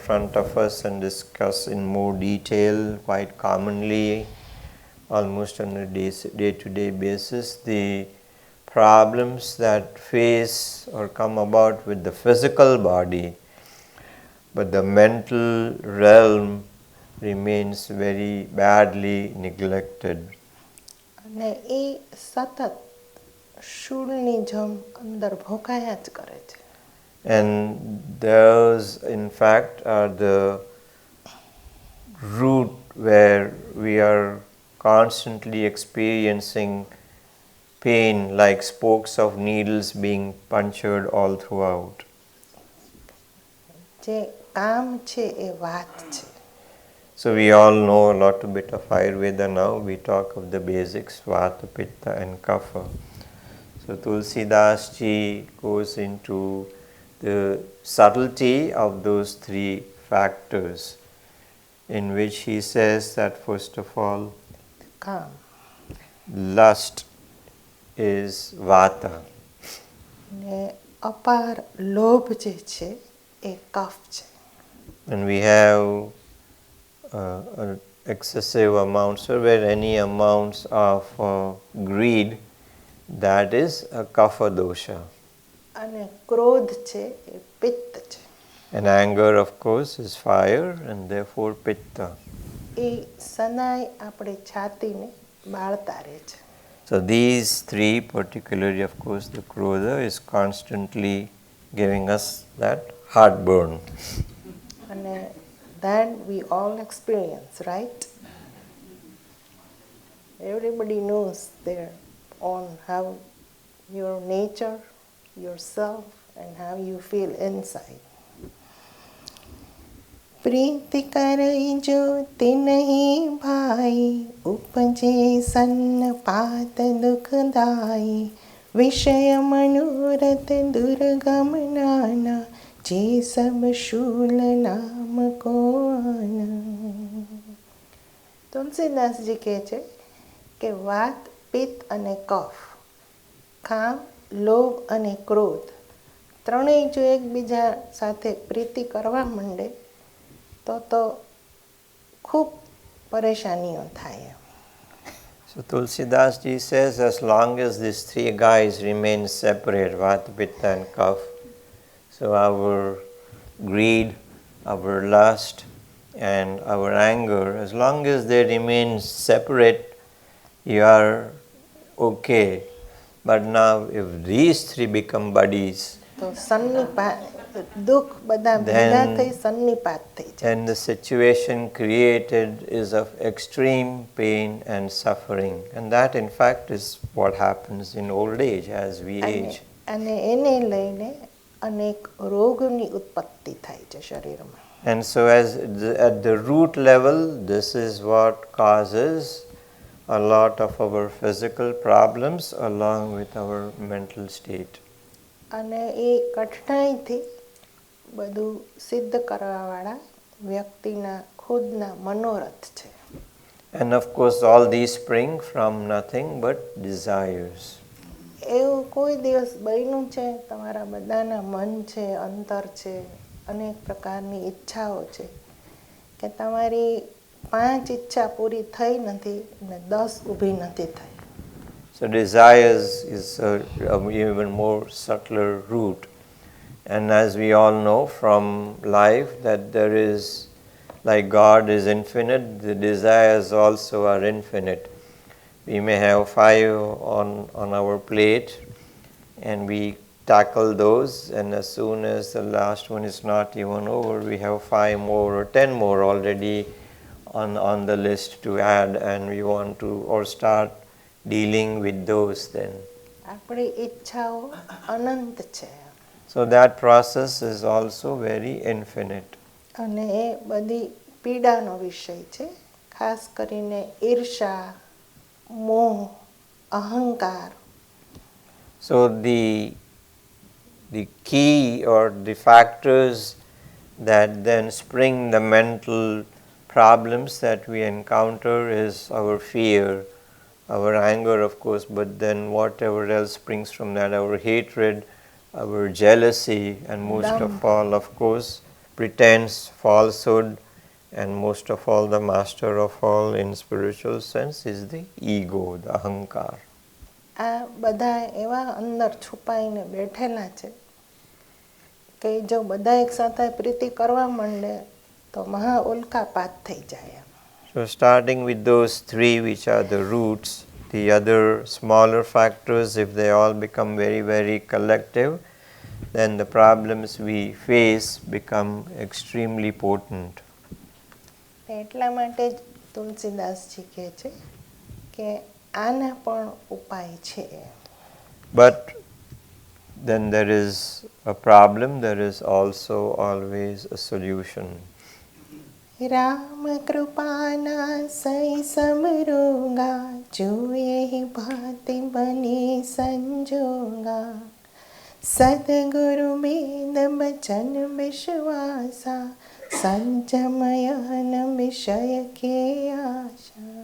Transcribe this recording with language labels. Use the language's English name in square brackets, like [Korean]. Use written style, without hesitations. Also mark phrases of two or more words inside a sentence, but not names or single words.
[English] front of us and discuss in more detail, quite commonly, almost on a day-to-day basis, the problems that face or come about with the physical body, but the mental realm remains very badly neglected. [Gujarati] અને એ સતત શૂળની જેમ અંદર ભોકાયા જ કરે છે. [English] And those, in fact, are the root where we are constantly experiencing pain, like spokes of needles being punctured all throughout. [Gujarati] જે કામ છે એ વાત છે. [English] So we all know a lot bit of Ayurveda now. We talk of the basics, Vata, Pitta and Kapha. So Tulsidas ji goes into the subtlety of those three factors, in which he says that first of all, [Gujarati] કામ [English] lust is Vata. [Gujarati] ને અપાર લોભ જે છે એ કફ છે. [English] And we have excessive amounts or where any amounts of greed, that is a kapha dosha. [Gujarati] અને ક્રોધ છે એ પિત્ત છે. [English] And anger, of course, is fire and therefore pitta. [Gujarati] એ સદાય આપણે છાતીને બાળતા રહે છે. [English] So these three, particularly of course the krodha, is constantly giving us that heartburn. અને that we all experience, right? Everybody knows their own how your nature, yourself, and how you feel inside. [Awadhi] प्रीति करई जो तिनहि भाई उपजे सन्न पात दुखदाई विषय मनोरथ दुर्गम नाना जे सब शूल नाम को आना. [Gujarati] તુલસીદાસજી કહે છે કે વાત, પિત્ત અને કફ, કામ, લોભ અને ક્રોધ ત્રણેય જો એકબીજા સાથે પ્રીતિ કરવા માંડે તો ખૂબ પરેશાનીઓ થાય. [English] So Tulsidas ji says, as long as these three guys remain separate, Vata, Pitta and Kapha, so our greed, our lust and our anger, as long as they remain separate, you are okay. But now if these three become buddies, [Gujarati] તો સન્નિપાત દુઃખ બધા ભેગા થઈ સન્નિપાત થઈ જાય. [English] then the situation created is of extreme pain and suffering. And that in fact is what happens in old age as we age. [Gujarati] અને એને લઈને અનેક રોગની ઉત્પત્તિ થાય છે શરીરમાં. [English] And so at the root level, this is what causes a lot of our physical problems along with our mental state. [Gujarati] અને એ કઠણાઈથી બધું સિદ્ધ કરવાવાળા વ્યક્તિના ખુદના મનોરથ છે. [English] And of course all these spring from nothing but desires. [Gujarati] એવું કોઈ દિવસ બન્યું છે તમારા બધાના મન છે, અંતર છે, અનેક પ્રકારની ઈચ્છાઓ છે કે તમારી 5 ઈચ્છા પૂરી થઈ નથી અને 10 ઊભી નથી થઈ? [English] So desires is a even more subtler root. And as we all know from life that there is, like God is infinite, the desires also are infinite. We may have 5 on our plate and we tackle those, and as soon as the last one is not even over, we have 5 more or 10 more already on the list to add, and we want to or start dealing with those then. [Gujarati] આપણી ઈચ્છાઓ અનંત છે. [English] So that process is also very infinite. [Gujarati] અને એ બધી પીડાનો વિષય છે, ખાસ કરીને ઈર્ષા, મોહ, અહંકાર. [English] So the key or the factors that then spring the mental problems that we encounter is our fear, our anger of course, but then whatever else springs from that, our hatred, our jealousy, and most of all of course pretense, falsehood, and most of all, the master of all in spiritual sense is the ego, the ahankar. [Gujarati] આ બધા એવા અંદર છુપાઈને બેઠેલા છે કે જો બધા એક સાથે પ્રીતિ કરવા માંડે તો મહા ઉલ્કાપાત થઈ જાય. [English] So starting with those three which are the roots, the other smaller factors, if they all become very, very collective, then the problems we face become extremely potent. [Gujarati] એટલા માટે જ તુલસીદાસજી કહે છે કે આના પણ ઉપાય છે. [English] But then there is a problem, there is also always a solution. [Awadhi] राम कृपाना सै समरोगा जोये भाति बनी संजोगा सदगुरु वेद बचन विश्वासा संजमयन विषय के आशा.